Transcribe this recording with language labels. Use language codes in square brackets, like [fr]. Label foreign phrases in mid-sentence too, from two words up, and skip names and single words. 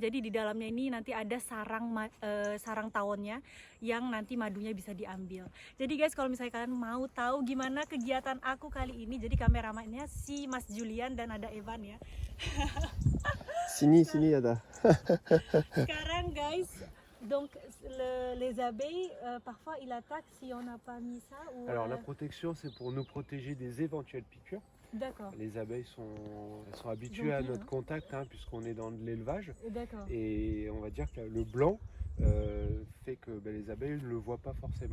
[id] Jadi di dalamnya ini nanti ada sarang tawonnya yang nanti madunya bisa diambil. Jadi guys, kalau misalnya kalian mau tahu gimana kegiatan aku kali ini, jadi kameramannya si Mas Julian dan ada Evan ya. Sini ada. Sekarang guys, [fr] donc les abeilles parfois ils attaquent si on n'a pas mis ça ou Alors la protection, c'est pour nous protéger des éventuelles piqûres. D'accord. Les abeilles sont habituées à notre contact, hein, puisqu'on est dans de l'élevage. D'accord. Et on va dire que le blanc fait que les abeilles ne le voient pas forcément.